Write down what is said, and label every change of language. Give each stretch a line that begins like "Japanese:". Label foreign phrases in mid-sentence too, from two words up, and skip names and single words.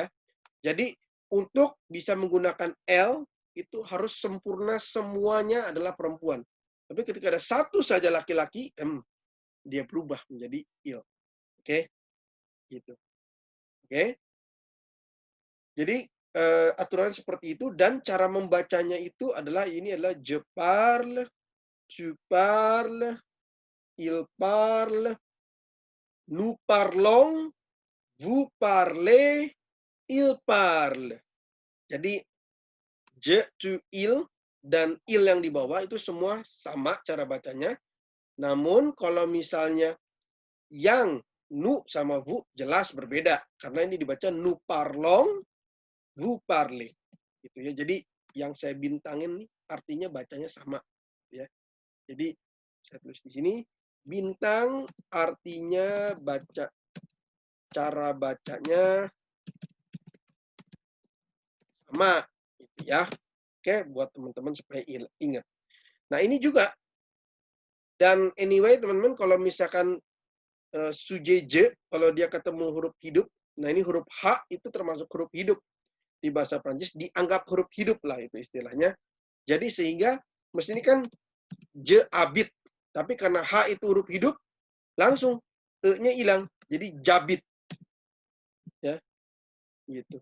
Indonesian: Jadi untuk bisa menggunakan L itu harus sempurna semuanya adalah perempuan. Tapi ketika ada satu saja laki-laki, dia berubah menjadi il. Oke? Gitu. Oke? Jadi aturan seperti itu dan cara membacanya itu adalah ini adalah
French: je parle, tu parles, il parle, nous parlons, vous parlez, il parle. Jadi je, tu, il,
Indonesian: dan il yang di bawah itu semua sama cara bacanya. Namun kalau misalnya yang nu sama vous jelas berbeda. Karena ini dibaca
French: nous parlons, vous parlez.
Indonesian: Gitu ya. Jadi yang saya bintangin nih artinya bacanya sama. Ya. Jadi saya tulis di sini. Bintang artinya baca, cara bacanya sama, gitu ya. Oke, buat teman-teman supaya ingat. Nah, ini juga. Dan anyway, teman-teman, kalau misalkan
French: sujet je,
Indonesian: kalau dia ketemu huruf hidup, nah ini huruf H itu termasuk huruf hidup. Di bahasa Prancis dianggap huruf hidup lah itu istilahnya. Jadi sehingga mesti ini kan
French: je habit.
Indonesian: Tapi karena H itu huruf hidup, langsung E-nya hilang. Jadi jabit. Ya, gitu.